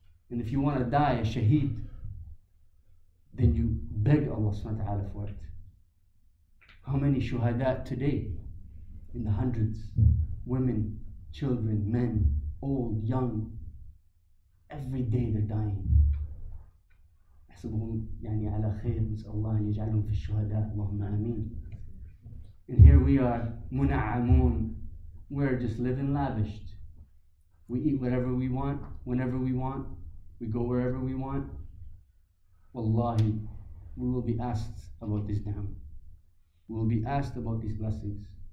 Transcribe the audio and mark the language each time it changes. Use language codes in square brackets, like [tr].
[en] And if you want to die a shaheed, then you beg Allah subhanahu wa ta'ala for it. How many shuhada today? In the hundreds. Women, children, men, old, young. Every day they're dying. [ar] أحسبهم يعني على خير نسأل الله أن يجعلهم في الشهداء اللهم آمين. [en] And here we are, muna'amun. We're just living lavished. We eat whatever we want, whenever we want. We go wherever we want. Wallahi, we will be asked about this ni'am. We will be asked about these blessings.